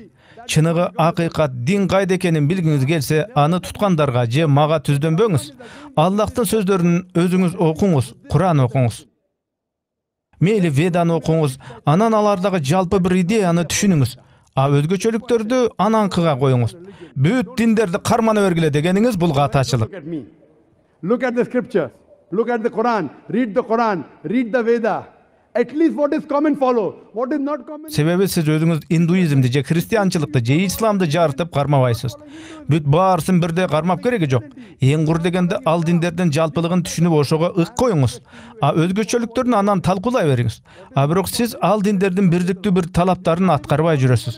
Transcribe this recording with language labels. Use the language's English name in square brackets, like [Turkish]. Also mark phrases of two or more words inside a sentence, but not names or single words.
[Kyrgyz] Чыныгы акыйкат дин кайда экенин билгиңиз келсе, аны туткандарга же мага түздөнбөңүз. Аллахтын сөздөрүн өзүңүз окуңуз, Куран окуңуз. Мейли Веданы окуңуз, анан алардагы жалпы бир идеяны түшүнүңүз. А өзгөчөлүктөрдү ананкыга коюңуз. Бүт диндерди кармана бергиле дегениңиз бул катачылык. [English] Look at me. Look at the scriptures. Look at the Quran. Read the Quran. Read the Veda. At least what is common follow. What is not common. [Kyrgyz] Себеби сиз өзүңүз индуизмди же христианчылыкты же исламды жарытып кармабайсыз. Бүт баарысын бирдей кармап кереги жок. Эң кур дегенде ал диндердин жалпылыгын түшүнүп ошого ык коюңуз. А өзгөчөлүктөрүн анан талкуулай бериңиз. А бирок сиз ал диндердин бирдиктүү бир талаптарын аткарбай жүрөсүз.